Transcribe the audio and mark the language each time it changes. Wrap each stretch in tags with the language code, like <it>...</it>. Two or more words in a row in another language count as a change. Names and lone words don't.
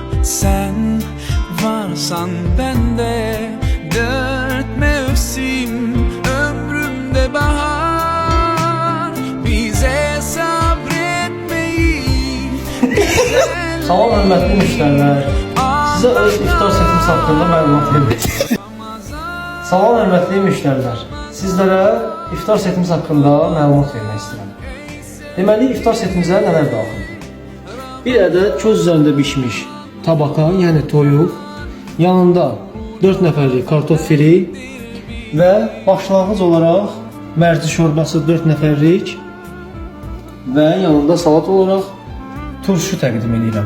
<tr>Sen varsan bende, dört mevsim ömrümde bahar. Bize sabretmeyi</tr> <az>Salam hörmətli müştərilər. Sizə öz iftar setimiz haqqında məlumat verdik. Salam hörmətli müştərilər. Sizlərə iftar setimiz haqqında məlumat vermək istəyirəm. Deməli, iftar setimizə nələr daxildir? Bir ədəd köz üzərində bişmiş tabaka, yəni toyuq, yanında 4 nəfərlik kartof firi və başlanğıc olaraq mərci şorbası 4 nəfərlik və yanında salat olaraq turşu təqdim edirəm.</az>